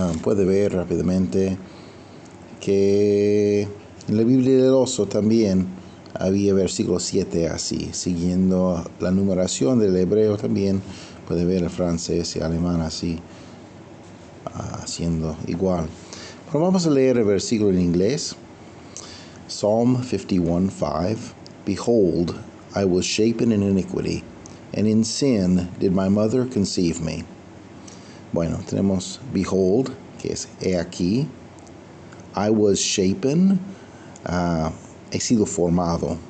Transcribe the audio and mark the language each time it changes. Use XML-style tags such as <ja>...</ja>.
<es>Puede ver rápidamente que en la Biblia del Oso también había versículo 7 así, siguiendo la numeración del hebreo también. Puede ver el francés y alemán así, haciendo igual. Pero vamos a leer el versículo en inglés.</es> <en>Psalm 51:5. Behold, I was shapen in iniquity, and in sin did my mother conceive me.</en> <es>Bueno, tenemos behold, que es he aquí.</es> <en>I was shapen,</en> <es>he sido formado.</es>